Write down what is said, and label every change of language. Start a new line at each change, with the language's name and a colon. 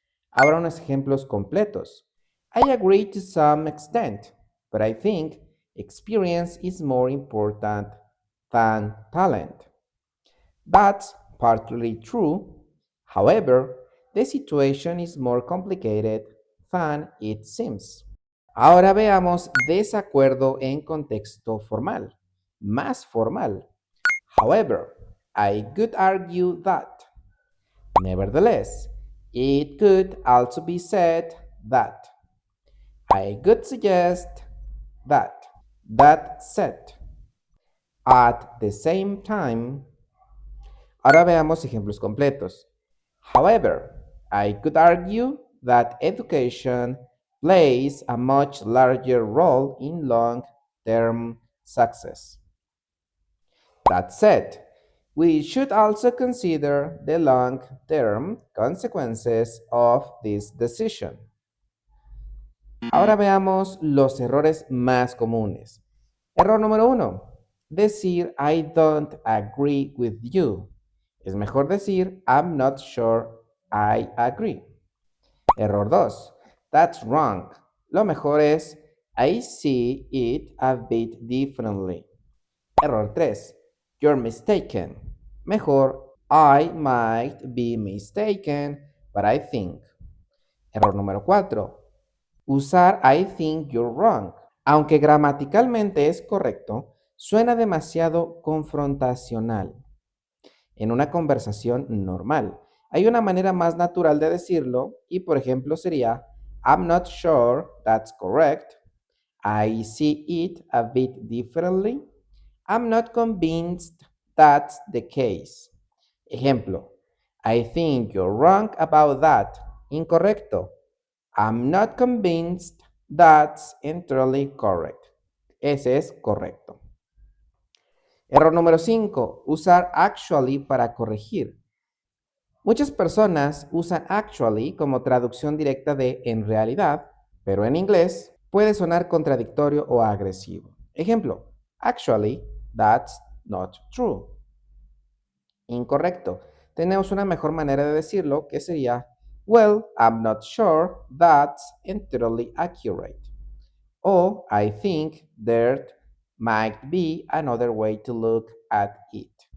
Spanish: Ahora unos ejemplos completos.
English: I agree to some extent, but I think experience is more important than talent. That's partly true. However, the situation is more complicated than it seems.
Spanish: Ahora veamos desacuerdo en contexto formal, más formal.
English: However, I could argue that. Nevertheless, it could also be said that. I could suggest that. That said. At the same time.
Spanish: Ahora veamos ejemplos completos.
English: However, I could argue that education plays a much larger role in long-term success. That said, we should also consider the long-term consequences of this decision.
Spanish: Ahora veamos los errores más comunes. Error número 1. Decir
English: I don't agree with you.
Spanish: Es mejor decir
English: I'm not sure I agree. Error 2. That's wrong.
Spanish: Lo mejor es
English: I see it a bit differently. Error 3. You're mistaken.
Spanish: Mejor
English: I might be mistaken, but I think.
Spanish: Error número 4. Usar
English: I think you're wrong.
Spanish: Aunque gramaticalmente es correcto, suena demasiado confrontacional en una conversación normal. Hay una manera más natural de decirlo y, por ejemplo, sería
English: I'm not sure that's correct. I see it a bit differently. I'm not convinced that's the case.
Spanish: Ejemplo,
English: I think you're wrong about that.
Spanish: Incorrecto.
English: I'm not convinced that's entirely correct.
Spanish: Ese es correcto. Error número 5. Usar actually para corregir. Muchas personas usan actually como traducción directa de en realidad, pero en inglés puede sonar contradictorio o agresivo. Ejemplo,
English: actually, that's not true.
Spanish: Incorrecto. Tenemos una mejor manera de decirlo que sería,
English: well, I'm not sure that's entirely accurate.
Spanish: O
English: I think there might be another way to look at it.